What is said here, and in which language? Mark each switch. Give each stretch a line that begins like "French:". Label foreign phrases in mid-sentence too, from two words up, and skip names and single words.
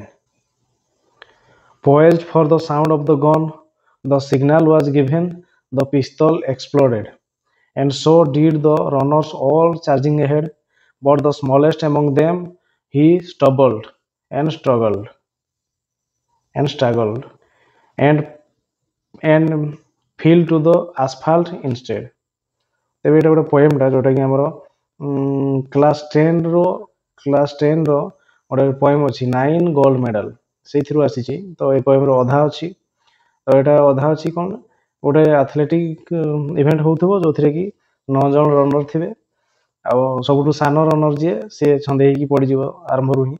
English: Poised for the sound of the gun, the signal was given, the pistol exploded, and so did the runners all charging ahead, but the smallest among them, he stumbled and struggled and and fell to the asphalt instead.
Odia: ତେବେ ଏଇଟା ଗୋଟେ ପୋଏମଟା ଯୋଉଟାକି ଆମର କ୍ଲାସ୍ 10ର ଗୋଟେ ପୋଏମ୍ ଅଛି 9 ଗୋଲ୍ଡ ମେଡାଲ ସେଇଥିରୁ ଆସିଛି। ତ ଏ ପୋଏମ୍ର ଅଧା ଅଛି, ତ ଏଇଟା ଅଧା ଅଛି କ'ଣ ଗୋଟେ
English: athletic event
Odia: ହେଉଥିବ ଯୋଉଥିରେ କି 9 ଜଣ ରନର ଥିବେ, ଆଉ ସବୁଠୁ ସାନ ରନର ଯିଏ ସିଏ ଛନ୍ଦେଇକି ପଡ଼ିଯିବ ଆରମ୍ଭରୁ ହିଁ।